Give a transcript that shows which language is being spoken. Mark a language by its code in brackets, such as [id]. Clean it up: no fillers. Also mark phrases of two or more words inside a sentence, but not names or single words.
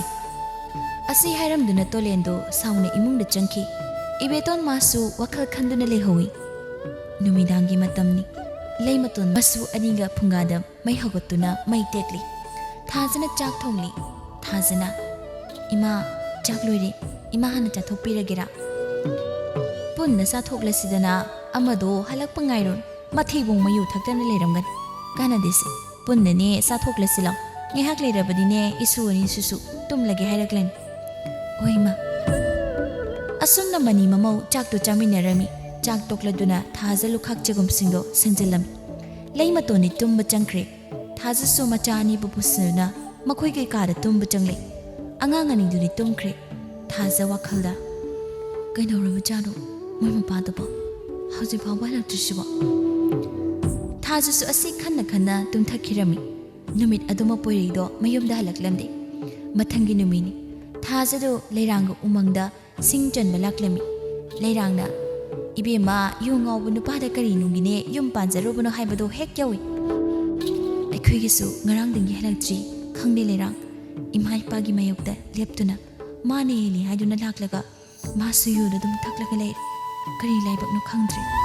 [mni] asi hairamduna tolendo sauna imungda changki ibeton masu wakhal khanduna lehowi numidangi matamni leimaton masu aniga phungada mai hagotuna mai tekli thajana chak thongli thajana ima chak loire ima hana cha thokpiragera punna sa thoklasidana amado halak pangairon mathibong mayu thaktana leiramgan kana desi punna ne sa thoklasila ngehak leirabadine isuani susu tumlage hairaklen oima asumna mani mamau chak to chaminarami chak tokladuna thajalu khak chegum singdo sanjilam leima toni tumba changkre thaja so machani bubusuna makhoi ke kada tumba changle angang ani duni tumkre thaja wakhalda kainawra machado moi mapa dabo hauji phawba la trishiba thaja so asi khanna tumthakirami numit aduma poirido mayumda halaklamde mathangi numini thajado leirang umangda singchan balaklami leirangna ibema yungawbu nupada kari nungine yum panjarobuno haibado hek yawi aikhoigisu ngarang dingi halakchi khangde leirang Ima ipagi mayokta leptuna mane heli haiduna laklaga masu yuda dum thaklaga leir kari laibak no khangdre